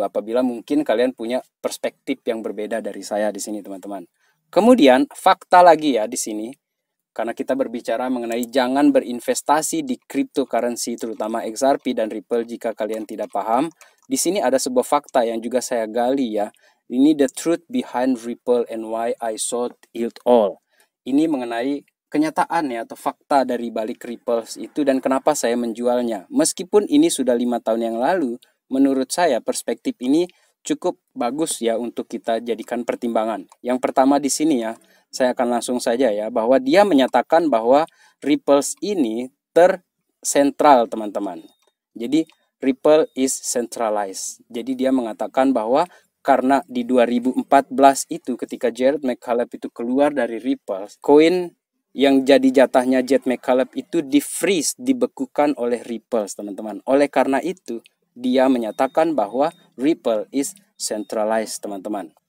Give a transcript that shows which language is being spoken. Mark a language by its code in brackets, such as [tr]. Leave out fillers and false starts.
[id] Apabila mungkin kalian punya perspektif yang berbeda dari saya di sini, teman-teman. Kemudian fakta lagi ya di sini, karena kita berbicara mengenai jangan berinvestasi di cryptocurrency terutama XRP dan Ripple jika kalian tidak paham. Di sini ada sebuah fakta yang juga saya gali ya. [en] Ini the truth behind Ripple and why I sold it all. [id] Ini mengenai kenyataan ya atau fakta dari balik Ripple itu dan kenapa saya menjualnya. Meskipun ini sudah 5 tahun yang lalu, menurut saya perspektif ini cukup bagus ya untuk kita jadikan pertimbangan. Yang pertama di sini ya, saya akan langsung saja ya, bahwa dia menyatakan bahwa Ripples ini tersentral, teman-teman. [en] Jadi Ripple is centralized. [id] Jadi dia mengatakan bahwa karena di 2014 itu ketika Jared McCaleb itu keluar dari Ripple, koin yang jadi jatahnya Jared McCaleb itu di-freeze, dibekukan oleh Ripple, teman-teman. Oleh karena itu, dia menyatakan bahwa [en] Ripple is centralized, [id] teman-teman.